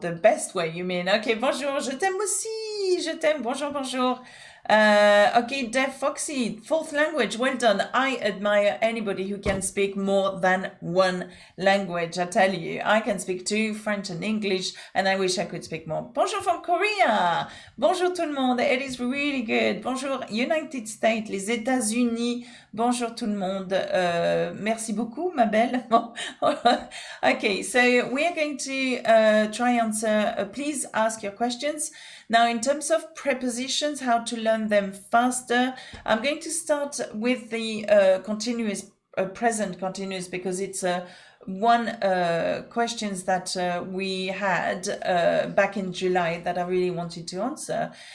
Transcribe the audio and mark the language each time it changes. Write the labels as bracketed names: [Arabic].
[English] The best way, you mean? Okay, [French] bonjour. Je t'aime aussi. Je t'aime. Bonjour, bonjour. [English] Okay, Def Foxy, fourth language, well done. I admire anybody who can speak more than one language. I tell you, I can speak two, French and English, and I wish I could speak more. Bonjour from Korea. [French] Bonjour tout le monde. [English] It is really good. [French] Bonjour United States, les États-Unis. Bonjour tout le monde. Merci beaucoup, ma belle. [English] Okay, so we are going to try answer. Please ask your questions. Now, in terms of prepositions, how to learn them faster, I'm going to start with the continuous, present continuous, because it's one questions that we had back in July that I really wanted to answer.